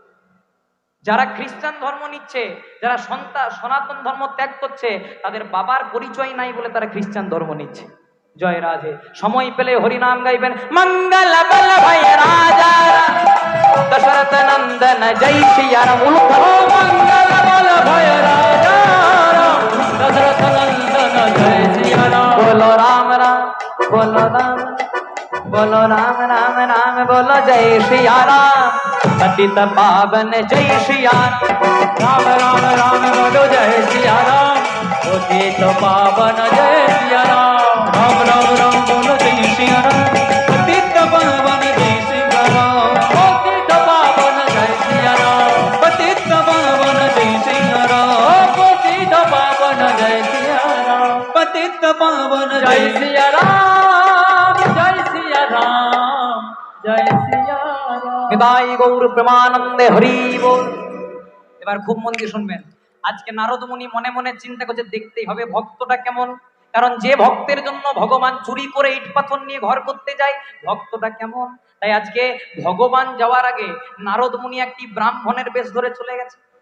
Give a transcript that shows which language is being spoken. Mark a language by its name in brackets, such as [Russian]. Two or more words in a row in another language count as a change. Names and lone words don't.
[Bangla] যারা খ্রিস্টান ধর্ম নিচ্ছে, যারা সনাতন ধর্ম ত্যাগ করছে, তাদের বাবার পরিচয় নাই বলে তারা খ্রিস্টান ধর্ম নিচ্ছে। জয় রাধে। সময় পেলে হরিনাম গাইবেন। মঙ্গল বল ভাই রাজা রাম, দশরথ নন্দন জয় সিয়া রাম। মঙ্গল বল ভয় রাজা রাম দশরথ নন্দন জয় সিয়া রাম। [Hindi] बोलो राम राम, बोलो राम, बोलो राम राम राम, बोलो जय सिया राम। पतित पावन जय सिया राम राम राम बोलो जय सिया राम पतित पावन जय सिया राम। राम राम राम बोलो जय सिया राम पतित पावन जय सिया राम पतित पावन जय सिया राम पतित पावन जय सिया राम पतित पावन जय सिया राम पतित पावन जय सिया राम जय सिया राम जय सिया राम। [Bangla] নিতাই গৌর প্রেমানন্দে হরি বল। এবার খুব মন দিয়ে শুনবেন। আজকে নারদ মুনি মনে মনে চিন্তা করছে, দেখতেই হবে ভক্তটা কেমন। কারণ যে ভক্তের জন্য ভগবান চুরি করে ইট পাথর নিয়ে ঘর করতে যায়, ভক্তটা কেমন। তাই আজকে ভগবান যাওয়ার আগে নারদ মুনি একটি ব্রাহ্মণের বেশ ধরে চলে গেছে।